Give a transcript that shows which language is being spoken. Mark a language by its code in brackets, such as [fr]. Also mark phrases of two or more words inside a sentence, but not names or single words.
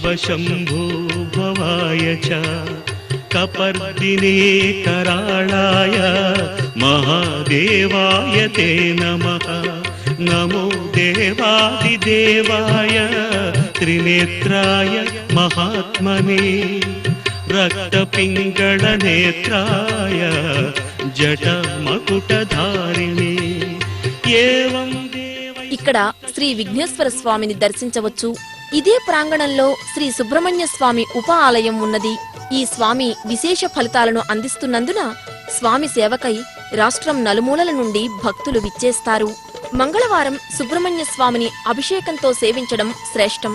[sa] शंभो भवाय च कपर्दिने कराळाय महादेवाय ते नमः नमो देवादिदेवाय त्रिनेत्राय महात्मने रक्तपिंगళनेत्राय जटमकुटधारिणे एवं [te] ఇక్కడ శ్రీ విఘ్నేశ్వర స్వామిని దర్శించవచ్చు. ఇదే ప్రాంగణంలో శ్రీ సుబ్రహ్మణ్య స్వామి ఉప ఆలయం ఉన్నది. ఈ స్వామి విశేష ఫలితాలను అందిస్తున్నందున స్వామి సేవకై రాష్ట్రం నలుమూలల నుండి భక్తులు విచ్చేస్తారు. మంగళవారం సుబ్రహ్మణ్య స్వామిని అభిషేకంతో సేవించడం శ్రేష్టం.